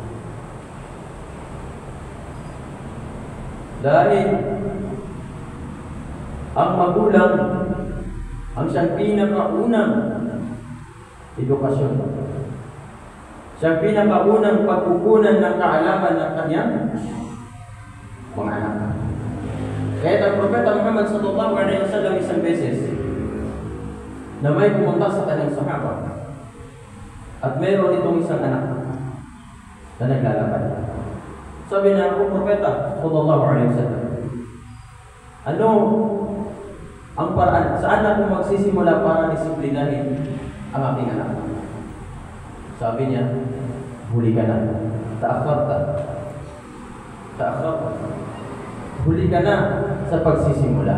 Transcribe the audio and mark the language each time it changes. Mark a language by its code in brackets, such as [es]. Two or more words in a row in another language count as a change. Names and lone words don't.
[tl] Dahil ang magulang ang siyang pinakaunang edukasyon. Siyang pinakaunang pagkukunan ng kaalaman ng kanyang mga anak. Kaya ang Propeta Muhammad [ar] صلى الله عليه وسلم [tl] isang beses na may pumunta sa kanyang sahaba at mayroon itong isang anak na naglalakad. Sabi na ako, Propeta [ar] صلى الله عليه وسلم, [tl] ano ang paraan? Saan ako magsisimula para disiplinahin ang aking anak? Sabi niya, huli ka na. [ar] تأخرت. [tl] Huli ka na sa pagsisimula.